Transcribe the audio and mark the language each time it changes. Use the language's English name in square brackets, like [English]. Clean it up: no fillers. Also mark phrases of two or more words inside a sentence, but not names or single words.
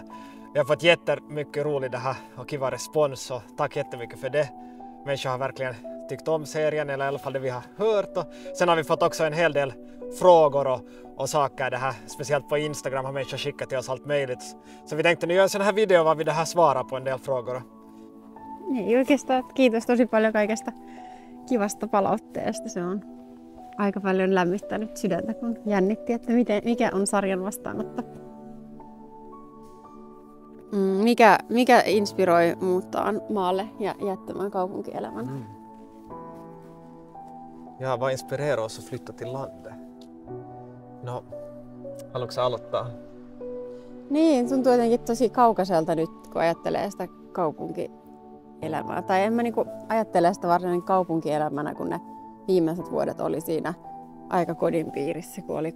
[Swedish] Vi har fått jättemycket roligt det här och kiva respons och tack jättemycket för det. Människor har verkligen tyckt om serien eller i alla fall det vi har hört. Och sen har vi fått också en hel del frågor och saker det här. Speciellt på Instagram har människor skickat till oss allt möjligt. Så vi tänkte nu göra en sån här video var vi det här svarar på en del frågor. [Finnish] Niin oikeastaan kiitos tosi paljon kaikesta kivasta palautteesta. Se on aika paljon lämmittänyt sydäntä, kun jännitti, että mikä on sarjan vastaanotto. Mikä inspiroi muuttaa maalle ja jättämään kaupunkielämän? [Swedish] Ja, vad inspirerar oss att flytta till landet? [Finnish] No, haluatko sä aloittaa? Niin, tuntuu jotenkin tosi kaukaiselta nyt, kun ajattelee sitä kaupunkielämää. Tai en mä niinku ajattele sitä varsinainen kaupunkielämänä, kun ne viimeiset vuodet oli siinä aika kodin piirissä, kun oli